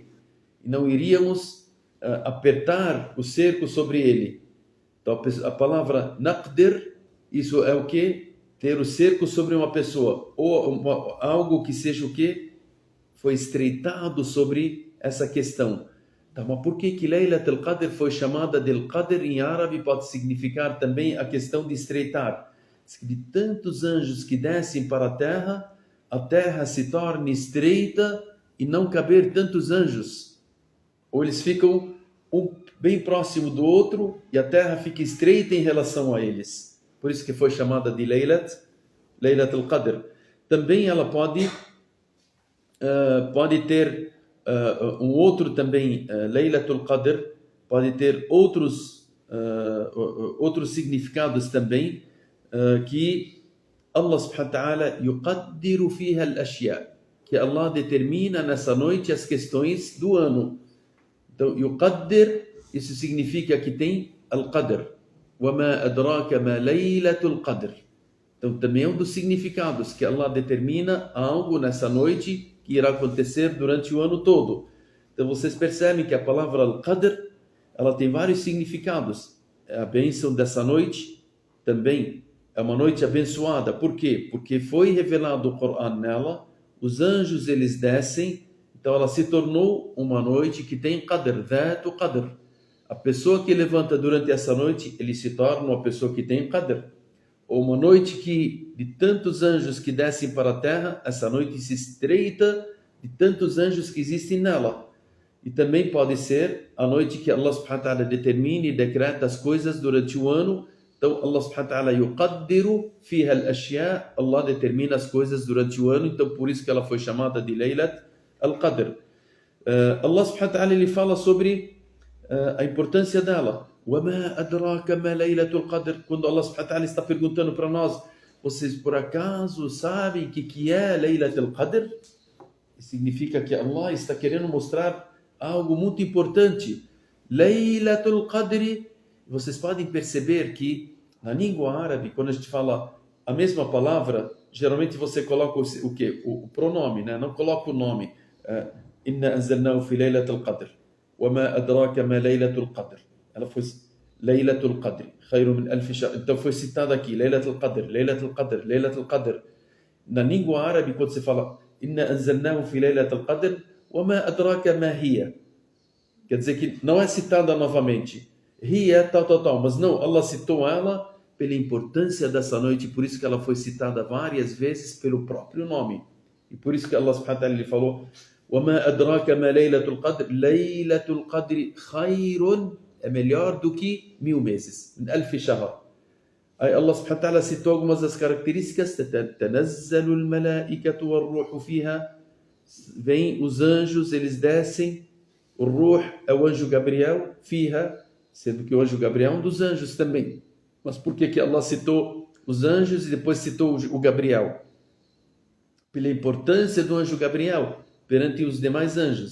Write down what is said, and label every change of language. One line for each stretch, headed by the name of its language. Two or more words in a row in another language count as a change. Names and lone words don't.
Portuguese: E não iríamos apertar o cerco sobre ele. Então a palavra naqdir, isso é o que? Ter o cerco sobre uma pessoa. Ou algo que seja o que? Foi estreitado sobre essa questão. Então, mas por que Laylat al-Qadr foi chamada de Al-Qadr em árabe? Pode significar também a questão de estreitar. De tantos anjos que descem para a terra se torna estreita e não caber tantos anjos. Ou eles ficam um bem próximo do outro e a terra fica estreita em relação a eles. Por isso que foi chamada de Laylat al-Qadr. Também ela pode ter um outro também, Laylatul Qadr, pode ter outros significados também, que
Arabic: الله سبحانه وتعالى يقدر فيها الأشياء,
Portuguese: que Allah determina nessa noite as questões do ano. Então, yuqaddir, isso significa que tem al-qadr.
Arabic: وَمَا أَدْرَاكَ مَا لَيْلَةُ الْقَدْرِ.
Portuguese: Então, também é um dos significados, que Allah determina algo nessa noite que irá acontecer durante o ano todo. Então, vocês percebem que a palavra al-qadr, ela tem vários significados. A bênção dessa noite também é uma noite abençoada. Por quê? Porque foi revelado o Coran nela, os anjos eles descem, então ela se tornou uma noite que tem qadr,
Arabic: ذات قدر.
Portuguese: A pessoa que levanta durante essa noite, ele se torna uma pessoa que tem qadr. Ou uma noite que, de tantos anjos que descem para a terra, essa noite se estreita de tantos anjos que existem nela. E também pode ser a noite que
Arabic: الله سبحانه وتعالى
Portuguese: determina e decreta as coisas durante o ano. Então,
Arabic: الله سبحانه وتعالى يقدر فيها الأشياء,
Portuguese: Allah determina as coisas durante o ano, então por isso que ela foi chamada de Laylat Al-Qadr.
Arabic: الله سبحانه وتعالى
Portuguese: ele fala sobre a importância dela.
Arabic: وَمَا أَدْرَاكَ مَا لَيْلَةُ الْقَدْرِ.
Portuguese: Quando
Arabic: الله سبحانه وتعالى
Portuguese: está perguntando para nós, vocês por acaso sabem o que é Laylatul Qadr? Significa que Allah está querendo mostrar algo muito importante. Laylatul Qadr. Vocês podem perceber que na língua árabe, quando a gente fala a mesma palavra, geralmente você coloca o quê? O pronome, né? Não coloca o nome.
Arabic: إنا أنزلناه في ليلة القدر. وَمَا أَدْرَاكَ مَا لَيْلَةُ الْقَدْرِ.
Portuguese: Ela foi
Arabic: ليلة القدر خير من ألف شهر.
Portuguese: Então foi citado aqui, Laylatul Qadr, Laylatul Qadr, Laylatul Qadr. Na língua árabe, quando você fala
Arabic: إنا أنزلناه في ليلة القدر, وَمَا أَدْرَاكَ مَا هِيَ.
Portuguese: Quer dizer que não é citada novamente. Hiya, tal. Mas não, Allah citou ela pela importância dessa noite, por isso que ela foi citada várias vezes pelo próprio nome. E por isso que
Arabic: الله سبحانه وتعالى
Portuguese: falou
Arabic: وَمَا أَدْرَاكَ مَا لَيْلَةُ الْقَدْرِ. ليلة القدر خير,
Portuguese: é melhor do que 1000 meses.
Arabic: من ألف شهر.
Portuguese: Aí
Arabic: الله سبحانه وتعالى
Portuguese: citou algumas das características.
Arabic: تَنَزَّلُ الْمَلَائِكَةُ وَالْرُوحُ فِيهَا.
Portuguese: Vêm os anjos, eles descem. O Ruh é o anjo Gabriel. Fiha, sendo que o anjo Gabriel é um dos anjos também. Mas por que Allah citou os anjos e depois citou o Gabriel? Pela importância do anjo Gabriel perante os demais anjos.